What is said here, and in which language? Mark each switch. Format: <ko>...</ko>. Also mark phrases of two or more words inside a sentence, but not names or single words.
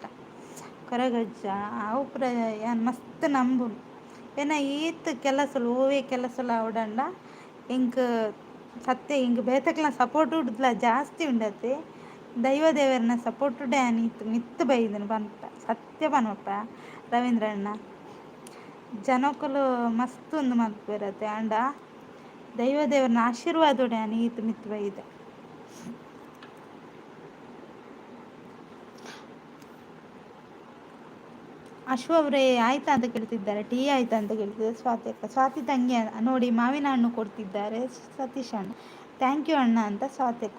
<tcy>ಕೊರಗಜ್ಜ ಅವು ಪುರ ಏನು ಮಸ್ತ್ ನಂಬು ಏನ ಈತ್ ಕೆಲಸಲು ಓವೇ ಕೆಲಸಲು ಅವಡಂಡ ಇಂಕ್ ಸತ್ಯ ಇಂಕ್ ಬೇತಕ್ಲ ಸಪೋರ್ಟ್ ಉಡ್ದಲ ಜಾಸ್ತಿ ಉಂಡತೆ. ದೈವ ದೇವರನ್ನ ಸಪೋರ್ಟ್ ಉಡೇ ಅನೀತು ಮಿತ್ತು ಬೈದನು ಬಂತ ಸತ್ಯ ಬನಪ್ಪ ರವೀಂದ್ರಣ್ಣ. ಜನಕ್ಕಲು ಮಸ್ತ್ ಒಂದು ಮಲ್ಪಿರತ್ತೆ ಅಂಡ ದೈವ ದೇವರನ್ನ ಆಶೀರ್ವಾದ ಉಡೇ ಅನೀತು ಮಿತ್ತು ಬೈದೆ.</tcy> <kn>ಅಶ್ವ ಅವರೇ ಆಯ್ತಾ ಅಂತ ಕೇಳ್ತಿದ್ದಾರೆ. ಟೀ ಆಯ್ತಾ ಅಂತ ಕೇಳ್ತಿದ್ದಾರೆ ಸ್ವಾತಿ. ಸ್ವಾತಿ ತಂಗಿ ನೋಡಿ ಮಾವಿನ ಹಣ್ಣು ಕೊಡ್ತಿದ್ದಾರೆ ಸತೀಶ್ ಅಣ್ಣ.</kn> <en>Thank you</en> <kn>ಅಣ್ಣ ಅಂತ ಸ್ವಾತಿಯಕ್ಕ.</kn>